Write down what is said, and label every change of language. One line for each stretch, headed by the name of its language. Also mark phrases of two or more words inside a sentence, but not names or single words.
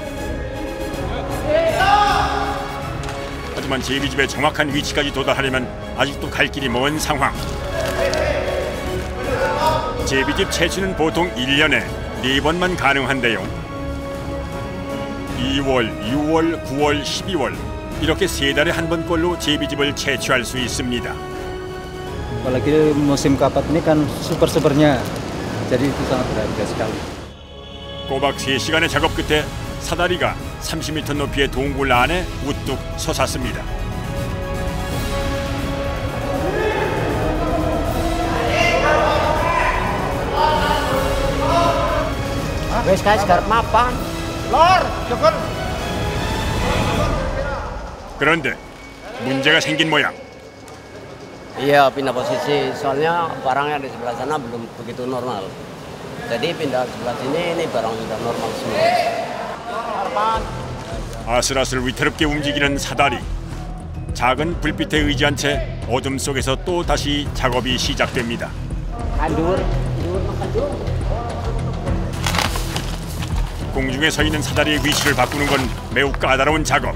Korean: 하지만 제비집의 정확한 위치까지 도달하려면 아직도 갈 길이 먼 상황. 제비집 채취는 보통 1년에 4번만 가능한데요. 2월, 6월, 9월, 12월 이렇게 3달에 한 번꼴로 제비집을 채취할 수 있습니다.
Indonesian: Apalagi musim kapat ini kan super-supernya, jadi itu sangat berharga sekali.
Korean: 꼬박 3시간의 작업 끝에 사다리가 30m 높이의 동굴 안에 우뚝 솟았습니다.
Javanese: Wes guys, garap mapan. Lor, cukup.
Korean: 그런데 문제가 생긴 모양.
Indonesian: Iya, pindah posisi. Soalnya barangnya di sebelah sana belum begitu normal. Jadi pindah sebelah sini, ini barang sudah normal semua.
Korean: 아슬아슬 위태롭게 움직이는 사다리. 작은 불빛에 의지한 채 어둠 속에서 또 다시 작업이 시작됩니다. 공중에 서 있는 사다리의 위치를 바꾸는 건 매우 까다로운 작업.